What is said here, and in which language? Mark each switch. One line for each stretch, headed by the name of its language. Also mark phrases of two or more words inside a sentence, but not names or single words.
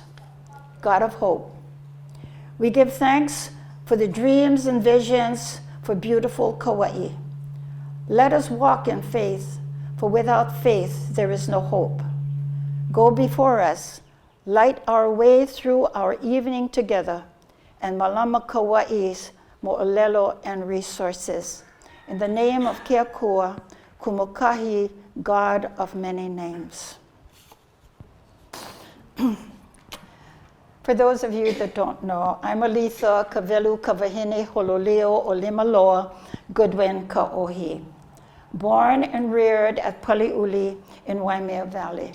English: God of hope, we give thanks for the dreams and visions for beautiful Kauai. Let us walk in faith, for without faith there is no hope. Go before us, light our way through our evening together, and malama Kauai's mo'olelo and resources. In the name of Kaua, Kumukahi, God of many names. For those of you that don't know, I'm Aletha Kavelu Kavahine Hololeo Olimaloa Goodwin Ka Ohi, born and reared at Paliuli in Waimea Valley.